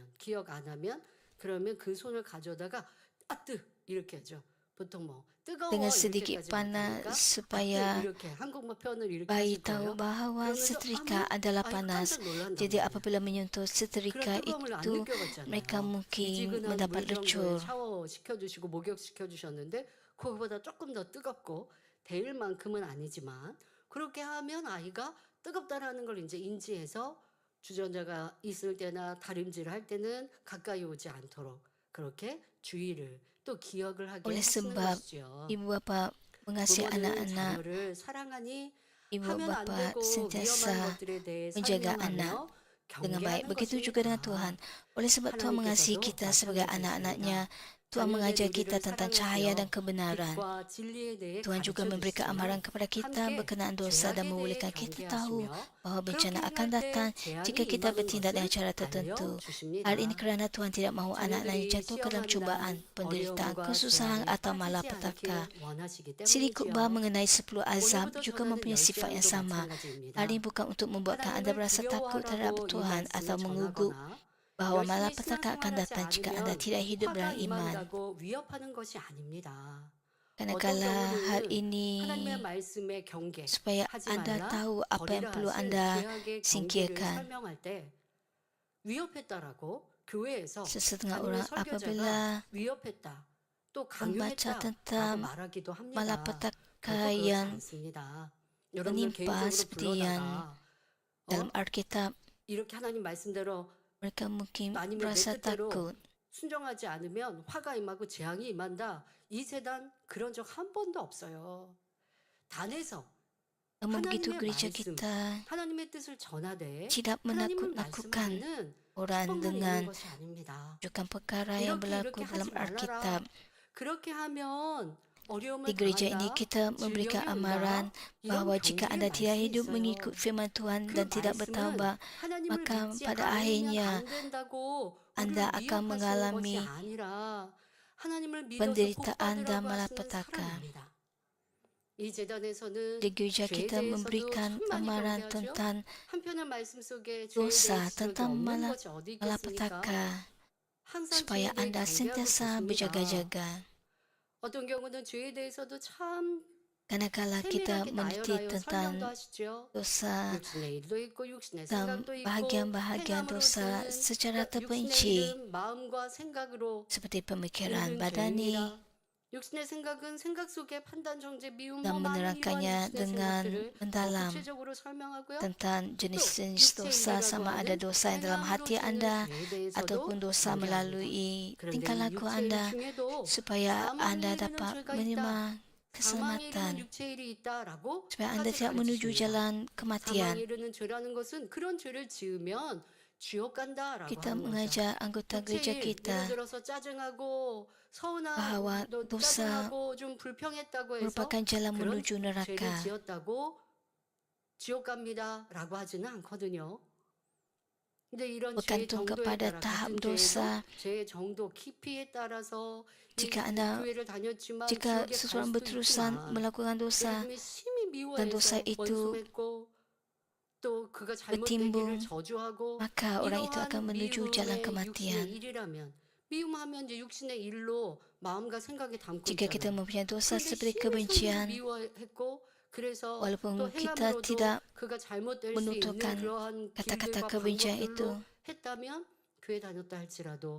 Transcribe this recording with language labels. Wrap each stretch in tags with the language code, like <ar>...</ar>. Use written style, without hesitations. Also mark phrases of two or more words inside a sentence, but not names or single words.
<ms>Dengan sedikit panas supaya bayi tahu bahawa setrika adalah panas. Jadi apabila menyentuh setrika itu, mereka mungkin mendapat lecur.</ms> <ko>주전자가 있을 때나 다림질을 할 때는 가까이 오지 않도록 그렇게 주의를 또 기억을 하게</ko> <ms>Oleh</ms> <ko>하시는</ko> <ms>sebab</ms> <ko>것이죠.</ko> <ms>ibu bapa mengasihi</ms> <ko>부모는</ko> <ms>anak-anak,</ms> <ko>자녀를 사랑하니</ko> <ms>ibu</ms> <ko>하면 안</ko> <ms>bapa</ms> <ko>되고 위험한</ko> <ms>sentiasa</ms> <ko>것들에 대해</ko> <ms>menjaga anak</ms> <ko>설명하며</ko> <ms>dengan baik.</ms> <ko>경계하는</ko> <ms>Begitu juga dengan Tuhan.</ms> <ko>것입니다.</ko> <ms>Oleh sebab Tuhan mengasihi</ms> <ko>하나님께서도</ko> <ms>kita sebagai anak-anaknya,</ms> <ko>마찬가지입니다.</ko> <ms>Tuhan mengajar</ms> <ko>자녀된</ko> <ms>kita</ms> <ko>우리를</ko> <ms>tentang cahaya dan</ms> <ko>사랑하시어</ko> <ms>kebenaran.</ms> <ko>빛과 진리에 대해</ko> <ms>Tuhan juga</ms> <ko>가르쳐</ko> <ms>memberikan amaran</ms> <ko>주시지만</ko> <ms>kepada kita</ms> <ko>함께</ko> <ms>berkenaan dosa dan</ms> <ko>죄악에 대해</ko> <ms>membolehkan kita tahu</ms> <ko>경계하시며</ko> <ms>bahawa bencana</ms> <ko>그렇게</ko> <ms>akan</ms> <ko>행할</ko> <ms>datang</ms> <ko>때 재앙이</ko> <ms>jika kita</ms> <ko>임하는</ko> <ms>bertindak dengan</ms> <ko>것을</ko> <ms>cara tertentu.</ms> <ko>알려주십니다.</ko> <ms>Hal ini kerana Tuhan tidak mahu anak-anaknya</ms> <ko>자녀들이</ko> <ms>jatuh ke dalam</ms> <ko>시험한</ko> <ms>cubaan,</ms> <ko>날</ko> <ms>penderitaan,</ms> <ko>어려움과</ko> <ms>kesusahan</ms> <ko>재앙에</ko> <ms>atau</ms> <ko>빠지지</ko> <ms>malapetaka.</ms> <ko>않기를 원하시기</ko> <ms>Siri khutbah</ms> <ko>때문이지요.</ko> <ms>mengenai 10 azab</ms> <ko>오늘부터</ko> <ms>juga</ms> <ko>전하는</ko> <ms>mempunyai</ms> <ko>열</ko> <ms>sifat yang</ms> <ko>재앙도</ko> <ms>sama.</ms> <ko>마찬가지입니다.</ko> <ms>Hal ini bukan untuk membuatkan anda</ms> <ko>하나님을</ko> <ms>berasa takut terhadap</ms> <ko>두려워하라고 이</ko> <ms>Tuhan atau</ms> <ko>말씀을</ko> <ms>mengugut</ms> <ko>전하거나</ko> <ms>bahawa</ms> <ko>열심히</ko> <ms>malapetaka akan</ms> <ko>신앙생활하지</ko> <ms>datang jika anda</ms> <ko>않으면</ko> <ms>tidak hidup</ms> <ko>화가</ko> <ms>dalam iman.</ms> <ko>임한다고 위협하는 것이 아닙니다. 어떤</ko> <ms>Kadang-kala hal</ms> <ko>경우는</ko> <ms>ini</ms> <ko>하나님의 말씀의 경계,</ko> <ms>supaya</ms> <ko>하지</ko> <ms>anda</ms> <ko>말라,</ko> <ms>tahu apa yang</ms> <ko>버리라</ko> <ms>perlu</ms> <ko>하신</ko> <ms>anda</ms> <ko>죄악의 경계를</ko> <ms>singkirkan.</ms> <ko>설명할 때 위협했다라고 교회에서</ko> <ms>Sesetengah</ms> <ko>아니면</ko> <ms>orang</ms> <ko>설교자가</ko> <ms>apabila</ms> <ko>위협했다, 또</ko> <ms>membaca</ms> <ko>강요했다라고</ko> <ms>tentang</ms> <ko>말하기도 합니다.</ko> <ms>malapetaka</ms> <ko>결코 그렇지</ko> <ms>yang</ms> <ko>않습니다. 여러분들</ko> <ms>menimpa</ms> <ko>개인적으로</ko> <ms>seperti yang</ms> <ko>불러다가</ko> <ms>dalam Alkitab,</ms> <ko>이렇게 하나님 말씀대로</ko> <ms>mereka mungkin</ms> <ko>아니면 내</ko> <ms>berasa</ms> <ko>뜻대로</ko> <ms>takut.</ms> <ko>순종하지 않으면 화가 임하고 재앙이 임한다. 이 재단 그런 적 한 번도 없어요. 단에서</ko> <ms>begitu</ms> <ko>하나님의</ko> <ms>gereja</ms> <ko>말씀,</ko> <ms>kita</ms> <ko>하나님의 뜻을 전하되</ko> <ms>tidak</ms> <ko>하나님을</ko> <ms>menaklukkan</ms> <ko>말씀하는</ko> <ms>orang</ms> <ko>수법만 있는</ko> <ms>dengan</ms> <ko>것이 아닙니다.</ko> <ms>tunjukkan perkara yang</ms> <ko>이렇게</ko> <ms>berlaku dalam</ms> <ko>하지</ko> <ms>Alkitab.</ms> <ko>말아라. 그렇게 하면</ko> <ms>Di</ms> <ko>어려움을</ko> <ms>gereja ini</ms> <ko>당한다.</ko> <ms>kita memberikan</ms> <ko>질병에</ko> <ms>amaran</ms> <ko>온다. 이런</ko> <ms>bahawa jika</ms> <ko>경계의</ko> <ms>anda tidak</ms> <ko>말씀이</ko> <ms>hidup</ms> <ko>있어요.</ko> <ms>mengikut firman Tuhan</ms> <ko>그</ko> <ms>dan tidak</ms> <ko>말씀은</ko> <ms>bertaubat,</ms> <ko>하나님을</ko> <ms>maka</ms> <ko>믿지</ko> <ms>pada</ms> <ko>않으면</ko> <ms>akhirnya</ms> <ko>안 된다고</ko> <ms>anda</ms> <ko>우리를</ko> <ms>akan</ms> <ko>미혹하시는 것이</ko> <ms>mengalami</ms> <ko>아니라 하나님을 믿어서</ko> <ms>penderitaan dan</ms> <ko>복받으라고 하시는</ko> <ms>malapetaka.</ms> <ko>사람입니다. 이 재단에서는</ko> <ms>Di gereja</ms> <ko>죄에</ko> <ms>kita</ms> <ko>대해서도</ko> <ms>memberikan</ms> <ko>충만히</ko> <ms>amaran</ms> <ko>경계하죠.</ko> <ms>tentang</ms> <ko>한편의 말씀 속에 죄에</ko> <ms>dosa,</ms> <ko>대해 지적이</ko> <ms>tentang</ms> <ko>없는 것이 어디 있겠습니까?</ko> <ms>malapetaka,</ms> <ko>항상</ko> <ms>supaya</ms> <ko>죄에 대해</ko> <ms>anda</ms> <ko>경계하고</ko> <ms>sentiasa</ms> <ko>계십니다.</ko> <ms>berjaga-jaga.</ms> <ko>어떤 경우는 죄에 대해서도 참</ko> <ms>Kadang-kala kita</ms> <ko>세밀하게</ko> <ms>meneliti</ms> <ko>나열하여 설명도</ko> <ms>tentang</ms> <ko>하시죠.</ko> <ms>dosa</ms> <ko>육신의 일도 있고 육신의</ko> <ms>dan</ms> <ko>생각도 있고</ko> <ms>bahagian-bahagian</ms> <ko>행함으로</ko> <ms>dosa</ms> <ko>드는</ko> <ms>secara</ms> <ko>육신의</ko> <ms>terperinci</ms> <ko>일은 마음과 생각으로</ko> <ms>seperti pemikiran</ms> <ko>있는</ko> <ms>badani</ms> <ko>죄입니다. 육신의 생각은 생각 속에 판단, 정죄, 미움,</ko> <ms>dan</ms> <ko>많은 이러한</ko> <ms>menerangkannya</ms> <ko>육신의</ko> <ms>dengan</ms> <ko>생각들을</ko> <ms>mendalam</ms> <ko>구체적으로 설명하고요.</ko> <ms>tentang</ms> <ko>또</ko> <ms>jenis-jenis dosa,</ms> <ko>육체일이라고</ko> <ms>sama ada</ms> <ko>하는</ko> <ms>dosa yang dalam</ms> <ko>행함으로</ko> <ms>hati</ms> <ko>드는</ko> <ms>anda</ms> <ko>죄에 대해서도</ko> <ms>ataupun dosa</ms> <ko>경계합니다.</ko> <ms>melalui</ms> <ko>그런데</ko> <ms>tingkah</ms> <ko>이</ko> <ms>laku</ms> <ko>육체일</ko> <ms>anda</ms> <ko>중에도</ko> <ms>supaya</ms> <ko>사망에</ko> <ms>anda</ms> <ko>이르는</ko> <ms>dapat</ms> <ko>죄가</ko> <ms>menerima</ms> <ko>있다. 사망에 이르는</ko> <ms>keselamatan,</ms> <ko>육체일이 있다라고</ko> <ms>supaya anda</ms> <ko>까지</ko> <ms>tidak menuju</ms> <ko>가르치십니다.</ko> <ms>jalan</ms> <ko>사망에</ko> <ms>kematian.</ms> <ko>이르는 죄라는 것은 그런 죄를 지으면 지옥 간다라고</ko> <ms>Kita</ms> <ko>하는 거죠.</ko> <ms>mengajar anggota gereja</ms> <ko>육체일, 예를</ko> <ms>kita</ms> <ko>들어서 짜증하고</ko> <ms>bahwa</ms> <ko>서운하고</ko> <ms>dosa</ms> <ko>짜증하고 좀 불평했다고 해서</ko> <ms>merupakan jalan</ms> <ko>그런</ko> <ms>menuju</ms> <ko>죄를</ko> <ms>neraka.</ms> <ko>지었다고 지옥 갑니다라고 하지는 않거든요. 근데 이런 죄의</ko> <ms>Bergantung</ms> <ko>정도에</ko> <ms>kepada</ms> <ko>따라</ko> <ms>tahap</ms> <ko>같은 죄에도</ko> <ms>dosa,</ms> <ko>죄의 정도 깊이에 따라서 이</ko> <ms>jika anda</ms> <ko>교회를 다녔지만</ko> <ms>jika</ms> <ko>지옥에 갈</ko> <ms>seseorang</ms> <ko>수도</ko> <ms>berterusan</ms> <ko>있지만</ko> <ms>melakukan dosa</ms> <ko>예수님이 심히</ko> <ms>dan dosa</ms> <ko>미워해서</ko> <ms>itu</ms> <ko>원수했고 또 그가 잘못되기를</ko> <ms>bertimbung,</ms> <ko>저주하고</ko> <ms>maka orang itu akan</ms> <ko>이러한</ko> <ms>menuju jalan</ms> <ko>미움의 육신의</ko> <ms>kematian.</ms> <ko>일이라면 미움하면 이제 육신의 일로 마음과 생각에 담고</ko> <ms>Jika kita</ms> <ko>있잖아요.</ko> <ms>mempunyai dosa</ms> <ko>그런데</ko> <ms>seperti</ms> <ko>심히 성도를</ko> <ms>kebencian,</ms> <ko>미워했고 그래서 또</ko> <ms>walaupun kita</ms> <ko>행함으로도</ko> <ms>tidak</ms> <ko>그가 잘못될 수 있는</ko> <ms>menuturkan</ms> <ko>그러한</ko> <ms>kata-kata</ms> <ko>길들과</ko> <ms>kebencian itu,</ms> <ko>방법들로 했다면 교회 다녔다 할지라도</ko>